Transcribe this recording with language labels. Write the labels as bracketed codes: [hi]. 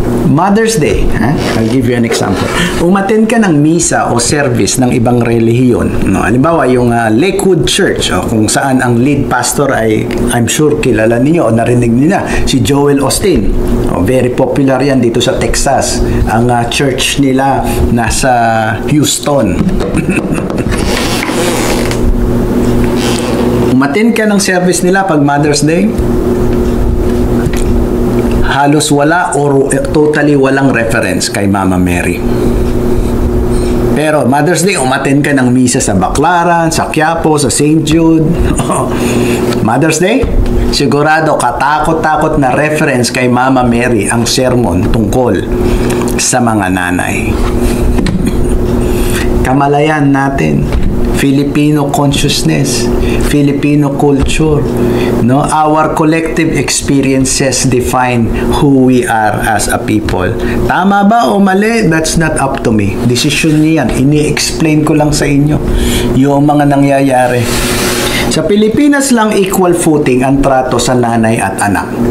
[en] Mother's Day, I'll give you an example. [tl] Umattend ka ng misa o service ng ibang relihiyon. No, halimbawa, yung Lakewood Church, kung saan ang lead pastor ay, [en] I'm sure [tl] kilala niyo o narinig niyo na, si Joel Osteen. [en] Very popular [tl] yan dito sa Texas. Ang church nila nasa Houston. Umattend ka ng service nila pag Mother's Day, halos wala or totally walang reference kay Mama Mary. Pero Mother's Day, umattend ka ng misa sa Baclaran, sa Quiapo, sa St. Jude. Mother's Day, sigurado katakot-takot na reference kay Mama Mary ang sermon tungkol sa mga nanay. Kamalayan natin, [en] Filipino consciousness, Filipino culture, [tl] no? [en] Our collective experiences define who we are as a people. [tl] Tama ba o mali? [en] That's not up to me. [tl] Decision niya yan. Ini-explain ko lang sa inyo yung mga nangyayari. Sa Pilipinas lang [en] equal footing [tl] ang trato sa nanay at anak.